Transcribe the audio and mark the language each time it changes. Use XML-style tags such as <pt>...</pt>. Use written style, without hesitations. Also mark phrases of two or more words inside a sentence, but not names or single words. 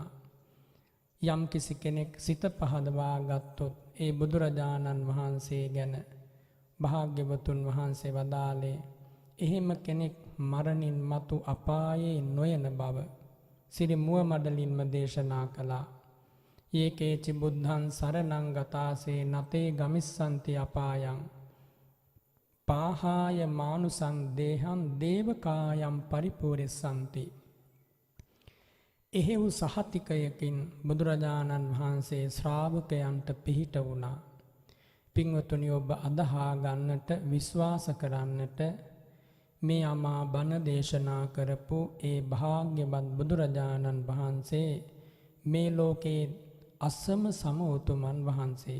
<si>යම් කිසි කෙනෙක් සිත පහදවා ගත්තොත් ඒ බුදුරජාණන් වහන්සේ ගැන භාග්‍යවතුන් වහන්සේ වදාළේ එහෙම කෙනෙක් මරණින් මතු අපායේ නොයන බව සිරි මුව මඩලින්ම දේශනා කළා.</si> <pi>ඒකේචි බුද්ධං සරණං ගතාසේ නතේ ගමිස්සන්ති අපායං පාහාය මානුසං දේහං දේවකායම් පරිපූර්ණසන්ති.</pi> <si>එහෙව් සහතිකයකින් බුදුරජාණන් වහන්සේ ශ්‍රාවකයන්ට පිහිට වුණා. පින්වතුනි, ඔබ අදහා ගන්නට විශ්වාස කරන්නට මේ අමා බණ දේශනා කරපු ඒ භාග්‍යවත් බුදුරජාණන් වහන්සේ මේ ලෝකේ අසම සම උතුමන් වහන්සේ.</si>